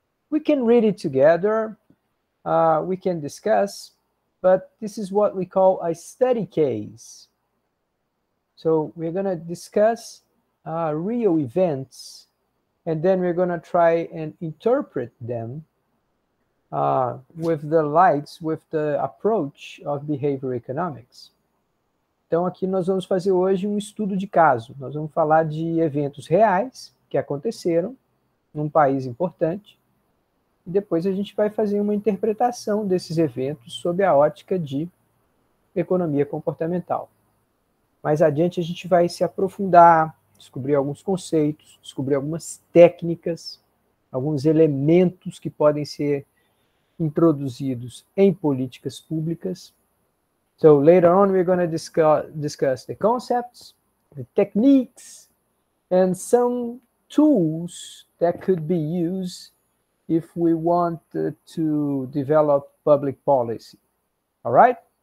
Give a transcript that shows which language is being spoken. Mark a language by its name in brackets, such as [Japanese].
[English] We can read it together, we can discuss, but this is what we call a study case. So we're gonna discuss real events, and then we're gonna try and interpret them with the approach of behavior economics. [Portuguese] Então aqui nós vamos fazer hoje um estudo de caso. Nós vamos falar de eventos reais que aconteceram num país importante, e depois a gente vai fazer uma interpretação desses eventos sob a ótica de economia comportamental. Mais adiante a gente vai se aprofundar, descobrir alguns conceitos, descobrir algumas técnicas, alguns elementos que podem ser introduzidos em políticas públicas. [English] So later on we're going to discuss the concepts, the techniques, and some tools that could be used if we want to develop public policy. All right?